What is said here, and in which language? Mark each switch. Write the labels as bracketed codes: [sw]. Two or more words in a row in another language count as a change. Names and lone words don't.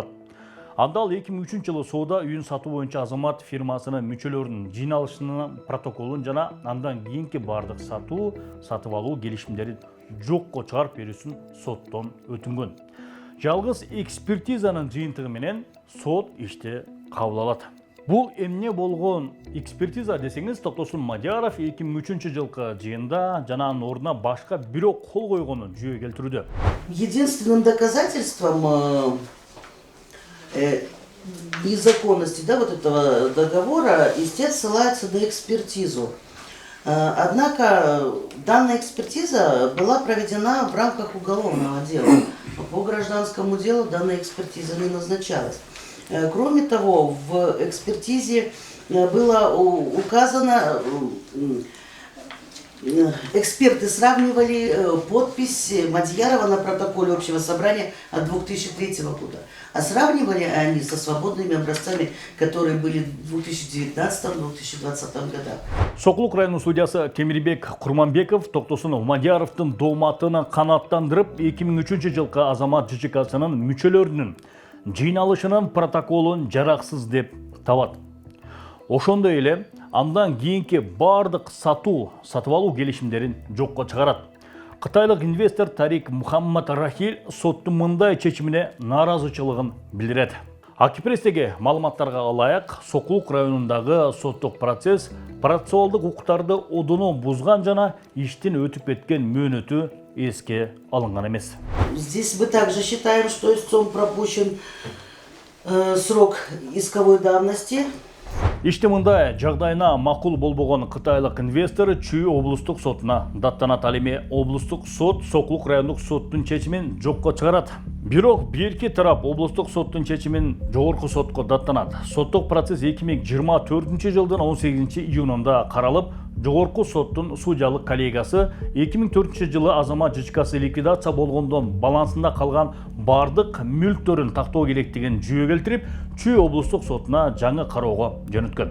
[ky] Андал 2003 жылы соода үйүн сатуу боюнча Азамат фирмасынын мүчөлөрүнүн жыйналышынын протоколун жана андан кийинки бардык сатып алуу келишимдерин жокко чыгарып берүүсүн соттон өтүнгөн. Жалгыз экспертизанын жыйынтыгы менен сот ишти кабыл алат. Бул эмне болгон экспертиза десеңиз, Токтосун Мадияров 2003 жылкы жыйында жана анын ордуна башка бирок кол койгонун жүйө келтирүүдө. [ru] Единственным доказательством незаконности, да, вот этого договора, истец ссылается на экспертизу. Однако данная экспертиза была проведена в рамках уголовного дела. По гражданскому делу данная экспертиза не назначалась. Кроме того, в экспертизе было указано, эксперты сравнивали подпись Мадиярова на протоколе общего собрания от 2003 года. А сравнивали они со свободными образцами, которые были в 2019-2020 годах. [ky] Сокулук районунун судьясы Темирбек Курманбеков Токтосун Мадияровдун дооматына канааттандырып 2003 жылкы Азамат ЖЧКсынын мүчөлөрүнүн жыйналышынын протоколун жараксыз деп табат. Ошондой эле андан кийинки бардык сатып алуу келишимдерин жокко чыгарат. Қытайлық инвестор Тарик Мухаммад Рахил соттың мындай чечимине наразычылыгын билдирет. Акипрестеги маалыматтарга ылайык, Сокулук районундагы соттук процесс процессуалдык укуктарды одуну бузган жана иштин өтүп кеткен мөөнөтү эске алынган эмес. [ru] Здесь мы также считаем, что истцом пропущен срок исковой давности. [ky] Ишти мындай жагдайына макул болбогон кытайлык инвестор Чүй облустук сотуна даттанат. Ал эми облустук сот Сокулук райондук соттун чечимин жокко чыгарат. Бирок берки тарап облустук соттун чечимин жогорку сотко даттанат. Соттук процесс 2024-жылдын 18-июнунда каралып, жогорку соттун судьялык коллегиясы 2004-жылы азамат жычкасы ликвидация болгондон балансында калган бардык мүлктөрүн тактоо керектигин жүйө келтирип, Чүй облустук сотуна жаңы кароого жөнөткөн.